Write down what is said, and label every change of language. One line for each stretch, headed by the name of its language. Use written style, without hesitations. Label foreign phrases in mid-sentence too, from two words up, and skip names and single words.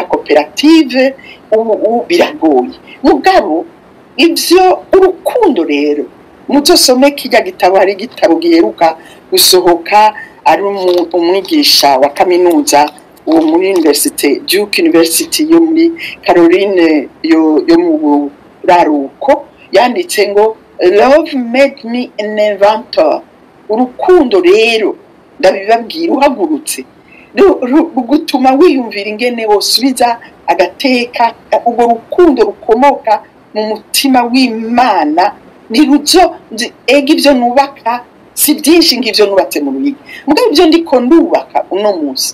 Rundi: koperative ubu biragoye mugabo ivyo urukundo rero muzosome kijya gitabo hari igitabo giheruka gusohoka ari umwigisha wa kaminuza uwo muri University Duke University yo muri Caroline yo mu Buraruko yanditse ngo
English: love made me an inventor
Rundi: urukundo rero ndabibabwira uhagurutse gutuma wiyumvira ingene wosubiza agateka ubwo rukundo rukomoka mu mutima w'Imana niruzo ega ivyo nubaka si byinshi ngivyo nubatse mu Ruhigi mugabo ivyo ndiko ndubaka uno munsi